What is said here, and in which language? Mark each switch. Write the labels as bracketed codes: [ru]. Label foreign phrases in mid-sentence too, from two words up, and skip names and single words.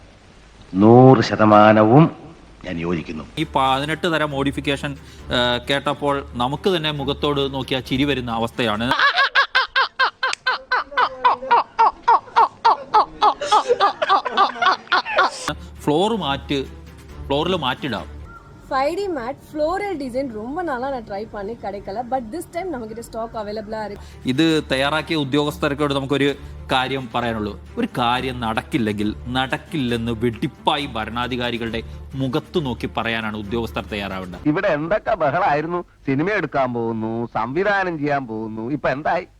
[ml] 100% ഞാൻ യോജിക്കുന്നു. ഈ 18 തരം മോഡിഫിക്കേഷൻ കേട്ടപ്പോൾ നമുക്ക് തന്നെ മുഖത്തോട് നോക്കിയാൽ ചിരി വരുന്ന അവസ്ഥയാണ്. ഫ്ലോറിൽ മാറ്റിടാം. [ta] 5D [en] mat floral design [ta] ரொம்ப நாளா நான் ட்ரை பண்ணி கிடைக்கல. பட் [en] this time [ta] நமக்கிட்ட ஸ்டாக் அவைலபிளா இருக்கு. [ml] ഇത് തയ്യാറാക്കിയ ഉദ്യോഗസ്ഥർക്കോട് നമുക്കൊരു കാര്യം പറയാനുള്ളൂ. ഒരു കാര്യം നടക്കില്ലെന്ന് വെടിപ്പായി ഭരണാധികാരികളുടെ മുഖത്ത് നോക്കി പറയാനാണ് ഉദ്യോഗസ്ഥർ തയ്യാറാവേണ്ടത്. ഇവിടെ എന്തൊക്കെ ബഹളായിരുന്നു. സിനിമ എടുക്കാൻ പോകുന്നു, സംവിധാനം ചെയ്യാൻ പോകുന്നു. ഇപ്പൊ എന്തായി?